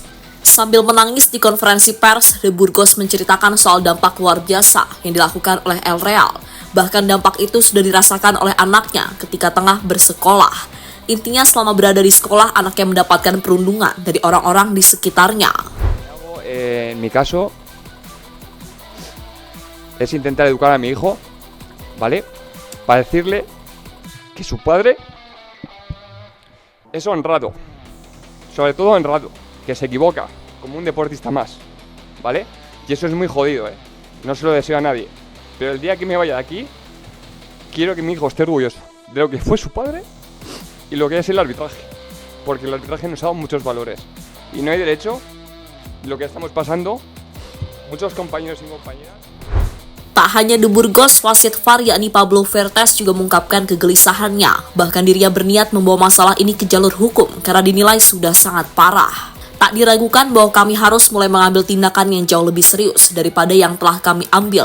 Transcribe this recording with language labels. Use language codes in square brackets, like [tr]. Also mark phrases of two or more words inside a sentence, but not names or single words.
[id] Sambil menangis di konferensi pers, de Burgos menceritakan soal dampak luar biasa yang dilakukan oleh El Real. Bahkan dampak itu sudah dirasakan oleh anaknya ketika tengah bersekolah. Intinya selama berada di sekolah, anaknya mendapatkan perundungan dari orang-orang di sekitarnya. [es] En mi caso es intentar educar a mi hijo, ¿vale? Para decirle que su padre es honrado, sobre todo honrado, que se equivoca, como un deportista más, ¿vale? Y eso es muy jodido, ¿eh? No se lo deseo a nadie. Pero el día que me vaya de aquí, quiero que mi hijo esté orgulloso de lo que fue su padre y lo que es el arbitraje. Porque el arbitraje nos ha dado muchos valores. Y no hay derecho, lo que estamos pasando, muchos compañeros y compañeras. [id] Tak hanya The Burgos, wasit VAR yakni Pablo Fuertes juga mengungkapkan kegelisahannya. Bahkan dirinya berniat membawa masalah ini ke jalur hukum karena dinilai sudah sangat parah. Tak diragukan bahwa kami harus mulai mengambil tindakan yang jauh lebih serius daripada yang telah kami ambil.